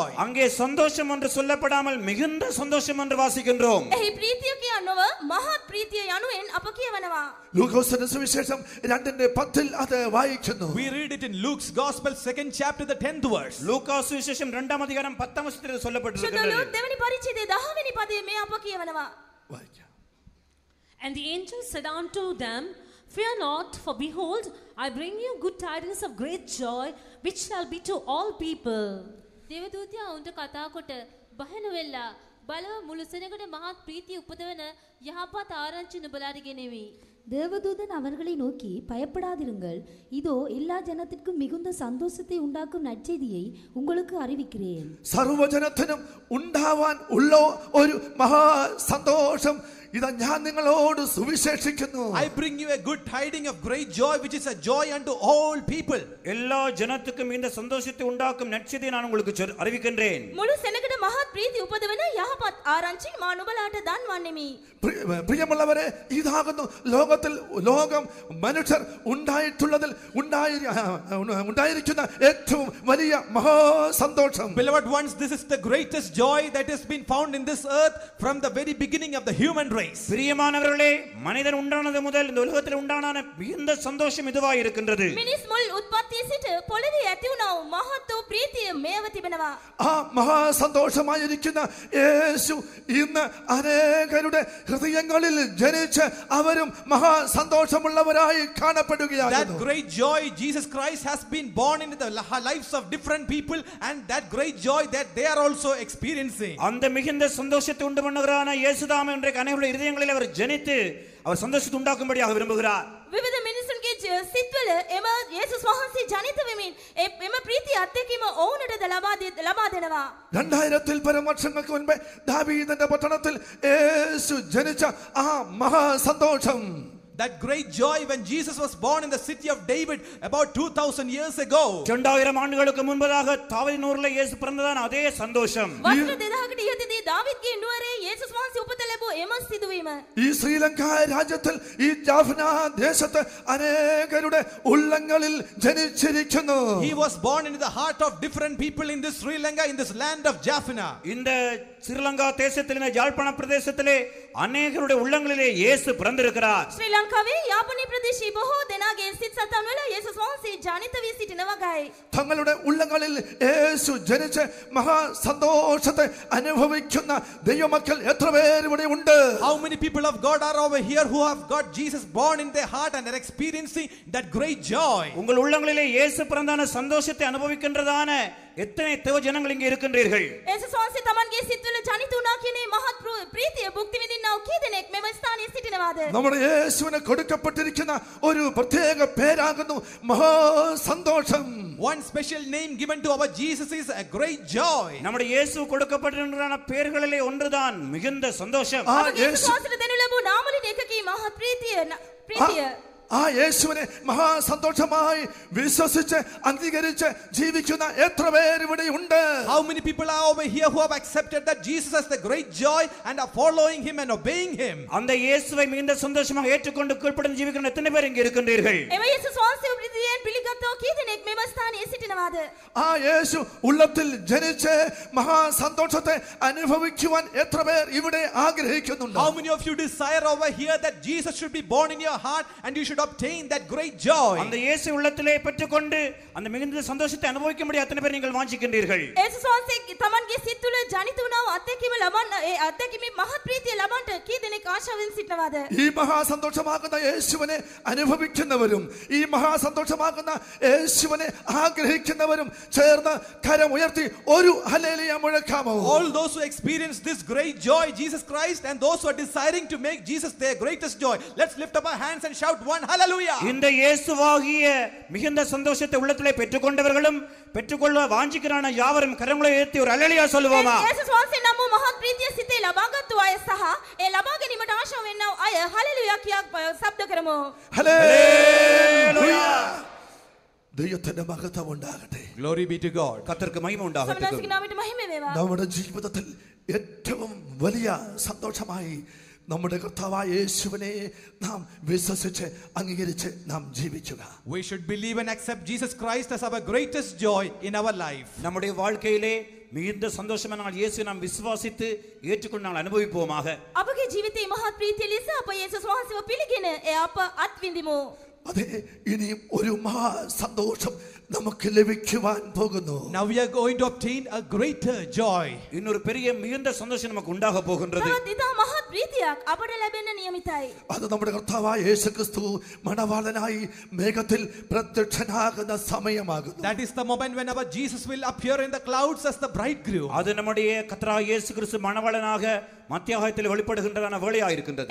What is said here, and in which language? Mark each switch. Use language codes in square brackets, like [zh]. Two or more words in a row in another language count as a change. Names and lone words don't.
[ta] அங்கே சந்தோஷம் என்று சொல்லப்படாமல் மிகுந்த சந்தோஷம் என்று வாசிக்கின்றோம். [si] එහි ප්‍රීතිය කියනව මහත් ප්‍රීතිය යනුවෙන් අප කියවනවා. [ml] ലൂക്കോസിന്റെ സുവിശേഷം 2:10 അത് വായിക്കുന്നു. [en] We read it in Luke's Gospel, 2nd chapter, the 10th verse. [ta] லூக்கா சுவிசேஷம் 2ஆம் அதிகாரம் 10ஆம் வசனத்தில் ශුද්ධ சொல்லப்பட்டிருக்கிறது. [si] ලූක් දෙවනි පරිච්ඡේදයේ 10 වෙනි පදයේ මේ අප කියවනවා. [ml] വായിക്കാം. [en] And the angel said unto them, Fear not, for behold, I bring you good tidings of great joy, which shall be to all people. [si] දේවදූතයා උන්ට කතා කොට බය නොවෙලා බලව මුළු සෙනඟට මහත් ප්‍රීතිය උපදවන යහපත් ආරංචි නුඹලාට ගෙනෙමි. [ta] தேவதூதன் அவர்களை நோக்கி, பயப்படாதிருங்கள், இதோ எல்லா ஜனத்திற்கும் மிகுந்த சந்தோஷத்தை உண்டாக்கும் நற்செய்தியை உங்களுக்கு அறிவிக்கிறேன். [ml] സർവ്വജനത്തിനും ഉണ്ടാവാൻ ഉള്ള ഒരു മഹാ സന്തോഷം ഇതാ ഞാൻ നിങ്ങളോട് സുവിശേഷിക്കുന്നു. [en] I bring you a good tiding of great joy, which is a joy unto all people. [ta] எல்லா ஜனத்துக்கும் இந்த சந்தோஷத்தை உண்டாக்கும் நற்செய்தியை நான் உங்களுக்கு அறிவிக்கின்றேன். [si] මුළු සෙනඟට මහත් ප්‍රීතිය උපදවන යහපත් ආරංචි මා නුඹලාට දන්වන්නෙමි. [ml] പ്രിയമുള്ളവരെ, ഇതാകുന്നു ലോകം മനുഷ്യർ ഉണ്ടായിരിക്കുന്ന ഏറ്റവും വലിയ മഹാസന്തോഷം. [en] Beloved ones, this is the greatest joy that has been found in this earth from the very beginning of the human race. [ta] பிரியமானவர்களே, மனிதன் உண்டானது முதல் இந்த உலகத்தில் உண்டான மிகுந்த சந்தோஷம் இதுவாய் இருக்கின்றது. [si] මිනිස් මුල් උත්පත්තිය සිට පොළවේ ඇති වුණා වූ මහත් වූ ප්‍රීතිය මේව තිබෙනවා. [ml] ആ മഹാസന്തോഷമായിരിക്കുന്ന യേശു ഇന്ന് അനേകരുടെ ഹൃദയങ്ങളിൽ ജനിച്ച് അവരും മഹാസന്തോഷമുള്ളവരായി That കാണപ്പെടുകയാകുന്നു. [en] great joy, Jesus Christ has been born into the lives of different people, and that great joy that they are also experiencing. [ta] அந்த மிகுந்த சந்தோஷத்தை உண்டு பண்ணுகிறான இயேசுதாம் இன்றைக்கு அனைவருடைய இதயங்களில் அவர் ஜனித்து அவர் சந்தோஷத்தை உண்டாக்கும்படியாக விரும்புகிறார். [si] විවිධ මිනිසුන්ගේ සිත්වල එම යේසුස් වහන්සේ ජනිත වෙමින් එම ප්‍රීතිය අත්දැකීම ඔවුන්ටද ලබා දෙනවා. [ml] 2000 പരം വർഷങ്ങൾക്ക് മുൻപേ ദാവീദിന്റെ പട്ടണത്തിൽ യേശു ജനിച്ച ആ മഹാസന്തോഷം, [en] That great joy when Jesus was born in the city of David about 2000 years ago. [ta] 2000 ஆண்டுகளுக்கு முன்பதாக தாவீதின் ஊரில் இயேசு பிறந்ததான அதே சந்தோஷம். [si] වසර 2000කට ඉහතදී දාවිද්ගේ නුවරේ යේසුස් වහන්සේ උපත ලැබුව එම සිදුවීම. [ml] ഈ ശ്രീലങ്ക രാജ്യത്തിൽ ഈ ജാഫ്ന ദേശത്ത് അനേകരുടെ ഉള്ളങ്ങളിൽ ജനിച്ചിരിക്കുന്നു. [en] He was born into the heart of different people in this Sri Lanka, in this land of Jaffna. [ta] இந்த ஸ்ரீலங்கா தேசத்தில் இந்த யாழ்ப்பாண பிரதேசத்திலே அநேகருடைய உள்ளங்களிலே இயேசு பிறந்திருக்கிறார். [si] ශ්‍රී ලංකාවේ යාපනීය ප්‍රදේශයේ බොහෝ දෙනාගේ සිත් සතන් වල යේසුස් වහන්සේ ජනිත වී සිටින වගයි. [ml] തങ്ങളുടെ ഉള്ളങ്ങളിൽ യേശു ജനിച്ച് മഹാസന്തോഷത്തെ അനുഭവിക്കുന്ന ദൈവമക്കൾ എത്ര പേർ ഇവിടെ ഉണ്ട്? [en] How many people of God are over here who have got Jesus born in their heart and are experiencing that great joy? [ta] உங்கள் உள்ளங்களிலே இயேசு பிறந்தான சந்தோஷத்தை அனுபவிக்கின்றதான எத்தனை தேவ ஜனங்கள் இங்கே இருக்கின்றீர்கள்? [si] යේසුස් වහන්සේ තමන්ගේ සිත්වල ජනිත වුණා කියන මහත් ප්‍රීතිය භුක්ති විඳින්නා වූ කී දෙනෙක් මෙම ස්ථානයේ සිටිනවාද? [ml] നമ്മുടെ യേശുവിന് കൊടുക്കപ്പെട്ടിരിക്കുന്ന ഒരു പ്രത്യേക പേരാകുന്നു മഹാസന്തോഷം. [en] One special name given to our Jesus is a great joy. [ta] நம்முடைய இயேசு கொடுக்கப்பட்டிருக்கிற பெயர்களிலே ஒன்றுதான் மிகுந்த சந்தோஷம். [si] යේසුස් වහන්සේට දෙනු ලැබූ නාමවලින් එකකී මහත් ප්‍රීතිය. [ml] ആ യേശുവിനെ മഹാസന്തോഷമായി വിശ്വസിച്ച് അംഗീകരിച്ച് ജീവിക്കുന്ന എത്ര പേർ ഇവിടെ ഉണ്ട്? [en] How many people are over here who have accepted that Jesus has the great joy and are following him and obeying him? [ta] அந்த இயேசுவை மிகுந்த சந்தோஷமாக ஏற்றுக்கொண்டு கீழ்ப்படிந்து ஜீவிக்கிற எத்தனை பேர் இங்கே இருக்கின்றீர்கள்? [si] එම යේසුස් වහන්සේ ප්‍රතිදීන් පිළිගත්තෝ කී දෙනෙක් මෙම ස්ථානයේ සිටිනවාද? [ml] ആ യേശു ഉള്ളത്തിൽ ജനിച്ച് മഹാസന്തോഷത്തെ അനുഭവിക്കുവാൻ എത്ര പേർ ഇവിടെ ആഗ്രഹിക്കുന്നുണ്ട്? [en] How many of you desire over here that Jesus should be born in your heart and you should obtain that great joy? [ta] அந்த இயேசு உள்ளத்திலே பெற்றுக்கொண்டு அந்த மிகுந்த சந்தோஷத்தை அனுபவிக்கும்படி எத்தனை பேர் நீங்கள் வாஞ்சிக்கின்றீர்கள்? [si] යේසුස් වහන්සේ තමන්ගේ සිත් තුළ ජනිත වුණා වූ අත්දැකීම ලබන්න ඒ අත්දැකීමේ මහත් ප්‍රීතිය ලබන්න කී දෙනෙක් ආශාවෙන් සිටිනවාද? [ml] ഈ മഹാസന്തോഷമാകുന്ന യേശുവിനെ അനുഭവിക്കുന്നവരും ഈ മഹാസന്തോഷമാകുന്ന യേശുവിനെ ആഗ്രഹിക്കുന്നവരും ചേർന്ന് കരം ഉയർത്തി ഒരു ഹല്ലേലൂയ മുഴക്കാമോ? [en] All those who experience this great joy, Jesus Christ, and those who are desiring to make Jesus their greatest joy, let's lift up our hands and shout one hallelujah. [ta] இந்த இயேசுவாகிய மிகுந்த சந்தோஷத்தை உள்ளத்திலே பெற்றுக்கொண்டவர்களும் பெற்றுக்கொள்ள வாஞ்சிக்கிறான யாவரும் கரங்களை உயர்த்தி ஒரு ஹல்லேலூயா சொல்லுவோமா? [si] යේසුස් වහන්සේ නම් වූ මහත් ප්‍රීතිය සිතේ ලබාගත්තු අය සහ ඒ ලබා ගැනීමට ආශාව වෙන්නව අය හලෙලුයා කියා ශබ්ද කරමු. [ml] ഹല്ലേലൂയ. ദൈവത്തിന്റെ മഹത്വം ഉണ്ടാകട്ടെ. [en] Glory be to God. [ta] கர்த்தருக்கு மகிமை உண்டாகட்டும். [si] සමනසික නාමයට මහිම වේවා. [ml] നമ്മുടെ ജീവിതത്തിൽ ഏറ്റവും വലിയ സന്തോഷമായി നമ്മുടെ കർത്താവായ യേശുവിനെ നാം വിശ്വസിച്ച് അംഗീകരിച്ച് നാം ജീവിക്കുക. [en] We should believe and accept Jesus Christ as our greatest joy in our life. [ta] நம்முடைய வாழ்க்கையிலே மிகுந்த சந்தோஷமான இயேசுவை நாம் விசுவாசித்து ஏற்றுக்கொண்டு நாங்கள் அனுபவிப்போமாக. [si] අපගේ ජීවිතේ මහත් ප්‍රීතිය ලෙස අප යේසුස් වහන්සේව පිළිගෙන අප අත්විඳිමු. [ml] അതെ, ഇനിയും ഒരു മഹാ സന്തോഷം നമുക്ക് ലഭിക്കുവാൻ പോകുന്നു. [en] Now we are going to obtain a greater joy. [ta] இன்னொரு பெரிய மிகுந்த சந்தோஷம் நமக்கு உண்டாக போகின்றது. [si] තවත් ඉතා මහත් ප්‍රීතියක් අපට ලැබෙන්න නියමිතයි. [ml] അത് നമ്മുടെ കർത്താവായ യേശുക്രിസ്തു മണവാളനായി മേഘത്തിൽ പ്രത്യക്ഷനാകുന്ന സമയമാകുന്നു. [en] That is the moment whenever Jesus will appear in the clouds as the bridegroom. [ta] அது நம்முடைய கர்த்தராகிய இயேசு கிறிஸ்து மணவாளனாக மத்தியாகத்தில் வெளிப்படுகின்றதான வேளையாக இருக்கின்றது.